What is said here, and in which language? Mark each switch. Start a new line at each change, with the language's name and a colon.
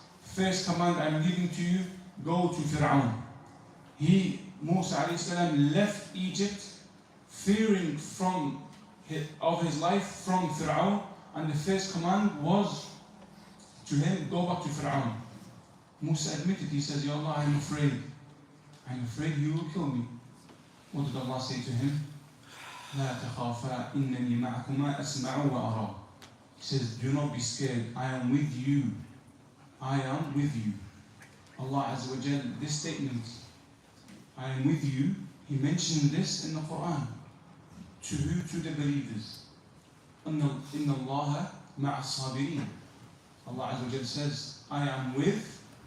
English: First command I'm giving to you, go to Fir'aun. Musa alayhi salam, left Egypt fearing of his life from Fir'aun, and the first command was to him, go back to Fir'aun. Musa admitted, he says, Ya Allah, I'm afraid you will kill me. What did Allah say to him?
Arabic: لا تخافا إنني معكما أسمع وأرى.
English: He says, do not be scared, I am with you. I am with you. Allah Azza wa Jal, this statement, I am with you, He mentioned this in the Quran. To who? To the believers.
Arabic: إِنَّ اللَّهَ مَعَ الصَّابِرِينَ.
English: Allah Azza wa Jal says, I am with